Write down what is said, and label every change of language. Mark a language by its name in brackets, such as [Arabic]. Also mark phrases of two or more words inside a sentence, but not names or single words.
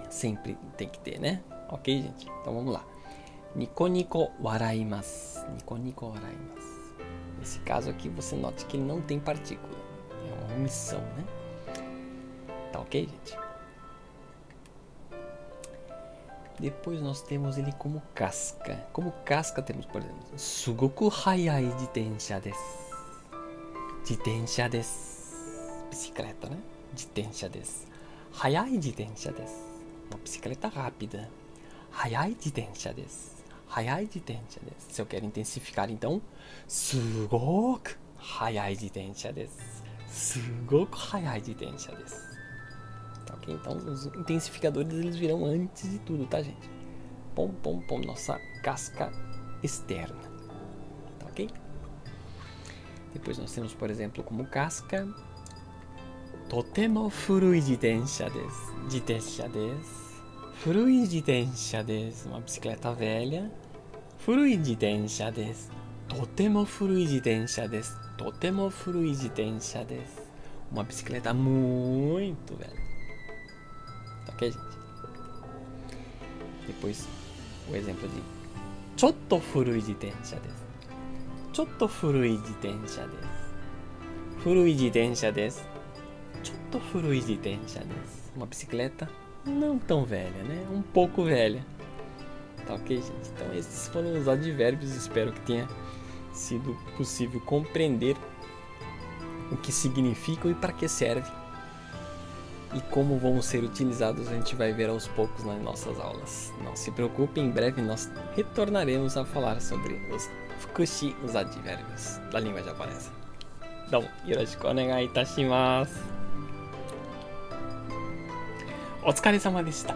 [Portuguese] Sempre tem que ter, né? Ok, gente? Então vamos lá. [Japanese] ニコニコ笑います. ニコニコ笑います. [Portuguese] Nesse caso aqui você note que ele não tem partícula. É uma omissão, né? Tá ok, gente? Depois nós temos ele como casca. Como casca temos, por exemplo, [Japanese] すごく速い自転車です. 自転車です. [Portuguese] Bicicleta, né? [Japanese] 自転車です。速い自転車です. [Portuguese] Uma bicicleta rápida. [Japanese] 速い自転車です。速い自転車です. [Portuguese] Se eu quero intensificar, então, [Japanese] すごく速い自転車です. すごく速い自転車です. [Portuguese] Tá ok? Então, os intensificadores eles virão antes de tudo, tá, gente? Pom, pom, pom, nossa casca externa. Tá ok? Depois nós temos, por exemplo, como casca [Japanese] とても古い自転車です. 自転車です。古い自転車です. [Portuguese] Uma bicicleta velha. [Japanese] 古い自転車です。とても古い自転車です. とても古い自転車です. [Portuguese] Uma bicicleta muito velha. Tá ok, gente? Depois o exemplo de [Japanese] ちょっと古い自転車です. ちょっと古い自転車です。古い自転車です. ちょっと古い自転車です. [Portuguese] Uma bicicleta não tão velha, né? Um pouco velha. Tá ok, gente? Então esses foram os advérbios. Espero que tenha sido possível compreender o que significam e para que serve. e como vão ser utilizados a gente vai ver aos poucos nas nossas aulas. Não se preocupe, em breve nós retornaremos a falar sobre os fukushi, os advérbios da língua japonesa. Então, [Japanese] よろしくお願いいたします. お疲れ様で